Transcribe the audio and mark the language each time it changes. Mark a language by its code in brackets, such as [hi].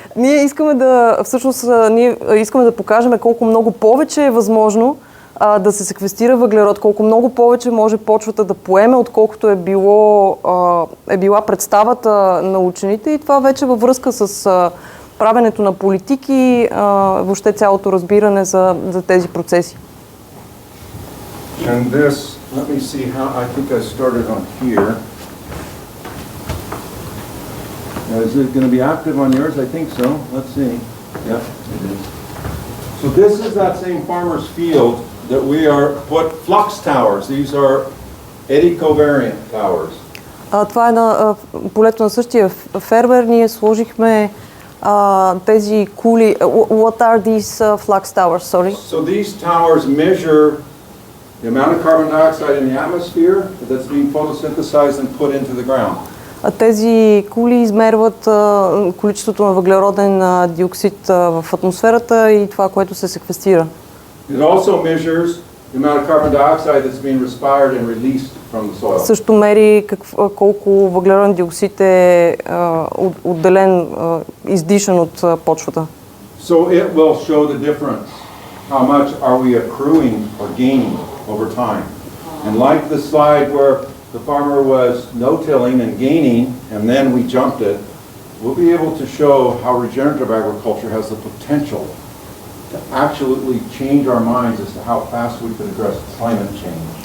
[bg] Ние искаме да, всъщност, ние искаме да покажем колко много повече е възможно да се секвестира въглерод, колко много повече може почвата да поеме, отколкото е била представата на учените, и това вече във връзка с правенето на политики, въобще цялото разбиране за тези процеси. [en] And this, let me see how, I think I started on here. Is it going to be active on yours? I think so. Let's see. Yeah, it is. So this is that same farmer's field that we are put flux towers. These are eddy covariant towers. [bg] Това е на полето на същия фермер. Ние сложихме тези кули. [en] What are these flux towers? Sorry. So these towers measure the amount of carbon dioxide in the atmosphere that's being photosynthesized and put into the ground. [bg] Тези кули измерват количеството на въглероден диоксид в атмосферата и това, което се секвестира. [en] It also measures the amount of carbon dioxide that's being respired and released from the soil. [bg] Също мери колко въглероден диоксид е отделен, издишан от почвата. [en] So it will show the difference. How much are we accruing or gaining over time? And like the slide where the farmer was no-tilling and gaining, and then we jumped it, we'll be able to show how regenerative agriculture has the potential to actually change our minds as to how fast we can address climate change.